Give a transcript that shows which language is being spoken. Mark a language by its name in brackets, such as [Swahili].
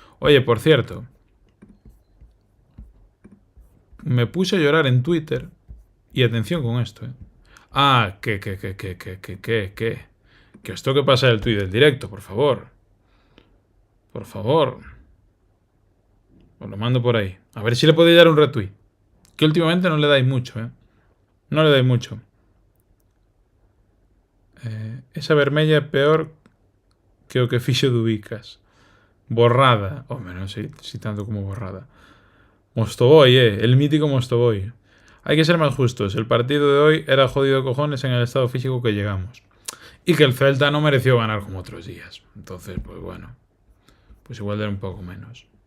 [Spanish] Oye, por cierto, me puse a llorar en Twitter y atención con esto, Ah, que os tengo que pasar el tweet del directo, por favor. Por favor. Os lo mando por ahí. A ver si le podéis dar un retweet. Que últimamente no le dais mucho, No le dais mucho. [Galician] Esa vermella é peor que o que fixo Dubicas. [Spanish] Borrada. Hombre, [Galician] non sei [Spanish] si tanto como borrada. Mostovoy, el mítico Mostovoy. Hay que ser más justos. El partido de hoy era jodido de cojones en el estado físico que llegamos. Y que el Celta no mereció ganar como otros días. Entonces, pues bueno. Pues igual era un poco menos.